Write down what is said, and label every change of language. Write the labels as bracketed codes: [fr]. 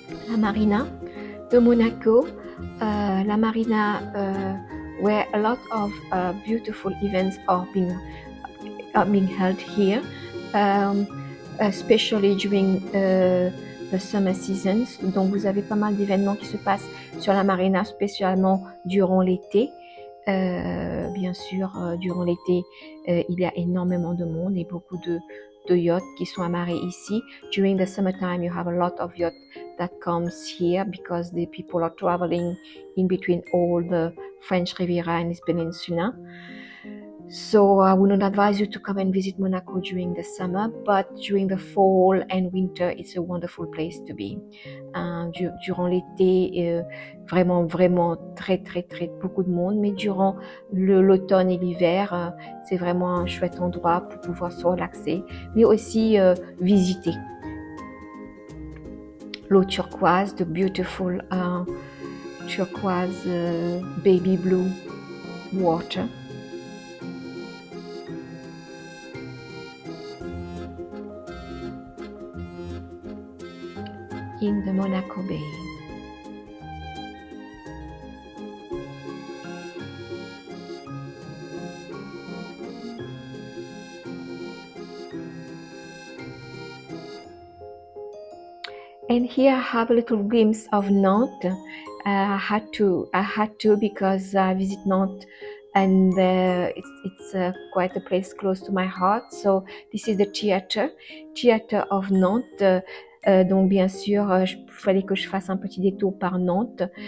[fr] La marina de Monaco, [en] la marina where a lot of beautiful events are being held here, especially during the summer seasons. [fr] Donc vous avez pas mal d'événements qui se passent sur la marina, spécialement durant l'été. Bien sûr, durant l'été, il y a énormément de monde et beaucoup de yachts qui sont amarrés ici. [en] During the summertime, you have a lot of yachts that comes here because the people are traveling in between all the French Riviera and its peninsula. So I would not advise you to come and visit Monaco during the summer, but during the fall and winter, it's a wonderful place to be. [fr] Durant l'été, vraiment très beaucoup de monde, mais durant l'automne et l'hiver, c'est vraiment un chouette endroit pour pouvoir se relaxer, mais aussi visiter. L'eau turquoise, [en] the beautiful turquoise baby blue water. In the Monaco Bay. And here I have a little glimpse of Nantes. I had to because I visit Nantes and it's quite a place close to my heart. So this is the theater of Nantes. [fr] Donc bien sûr, il fallait que je fasse un petit détour par Nantes.